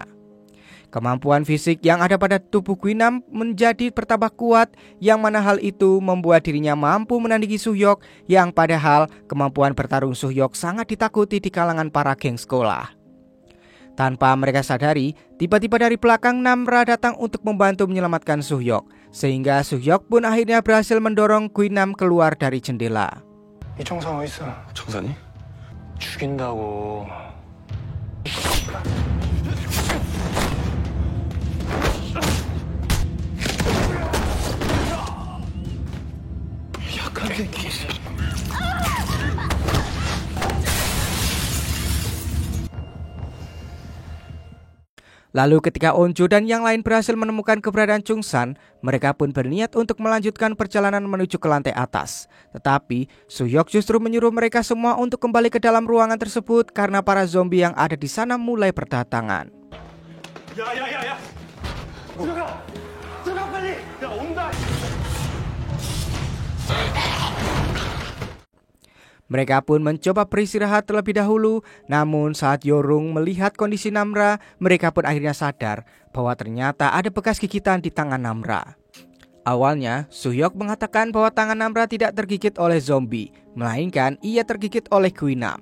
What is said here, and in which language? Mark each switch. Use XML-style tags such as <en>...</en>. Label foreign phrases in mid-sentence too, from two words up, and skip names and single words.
<id>Kemampuan fisik yang ada pada tubuh Guinam menjadi bertambah kuat, yang mana hal itu membuat dirinya mampu menandingi Soo-hyuk, yang padahal kemampuan bertarung Soo-hyuk sangat ditakuti di kalangan para geng sekolah. Tanpa mereka sadari, tiba-tiba dari belakang Namra datang untuk membantu menyelamatkan Soo-hyuk, sehingga Soo-hyuk pun akhirnya berhasil mendorong Guinam keluar dari jendela.</id> <ko>이청산 어딨어? 청산이? 죽인다고. 약한 새끼.</ko> <id>Lalu ketika Onjo dan yang lain berhasil menemukan keberadaan Chungsan, mereka pun berniat untuk melanjutkan perjalanan menuju ke lantai atas. Tetapi Soo-hyuk justru menyuruh mereka semua untuk kembali ke dalam ruangan tersebut karena para zombie yang ada di sana mulai berdatangan.</id> <ko>야야야야. 들어가 빨리. 야 온다.</ko> <id>Mereka pun mencoba beristirahat terlebih dahulu, namun saat Yorung melihat kondisi Namra, mereka pun akhirnya sadar bahwa ternyata ada bekas gigitan di tangan Namra. Awalnya, Soo-hyuk mengatakan bahwa tangan Namra tidak tergigit oleh zombie, melainkan ia tergigit oleh Guinam.</id>